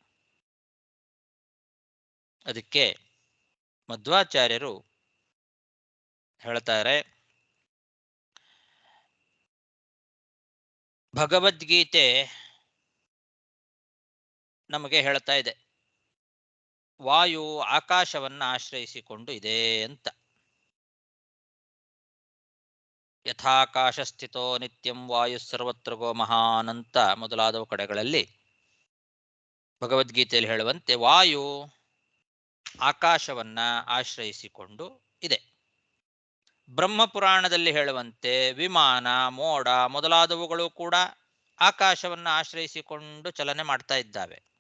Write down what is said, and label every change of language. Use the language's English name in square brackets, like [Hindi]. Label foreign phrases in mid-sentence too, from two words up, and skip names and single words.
[Kannada] ಅದಕ್ಕೆ ಮಧ್ವಾಚಾರ್ಯರು ಹೇಳ್ತಾರೆ, ಭಗವದ್ಗೀತೆ ನಮಗೆ ಹೇಳ್ತಾ ಇದೆ, ವಾಯು ಆಕಾಶವನ್ನು ಆಶ್ರಯಿಸಿಕೊಂಡು ಇದೆ ಅಂತ. [Sanskrit] ಯಥಾಕಾಶ ಸ್ಥಿತೋ ನಿತ್ಯಂ ವಾಯು ಸರ್ವತ್ರ ಗೋ ಮಹಾನಂತ [Kannada] ಮೊದಲಾದ ಕಡೆಗಳಲ್ಲಿ ಭಗವದ್ಗೀತೆಯಲ್ಲಿ ಹೇಳುವಂತೆ ವಾಯು ಆಕಾಶವನ್ನ ಆಶ್ರಯಿಸಿಕೊಂಡು ಇದೆ. ಬ್ರಹ್ಮಪುರಾಣದಲ್ಲಿ ಹೇಳುವಂತೆ ವಿಮಾನ, ಮೋಡ ಮೊದಲಾದವುಗಳು ಕೂಡ ಆಕಾಶವನ್ನು ಆಶ್ರಯಿಸಿಕೊಂಡು ಚಲನೆ ಮಾಡ್ತಾ ಇದ್ದಾವೆ.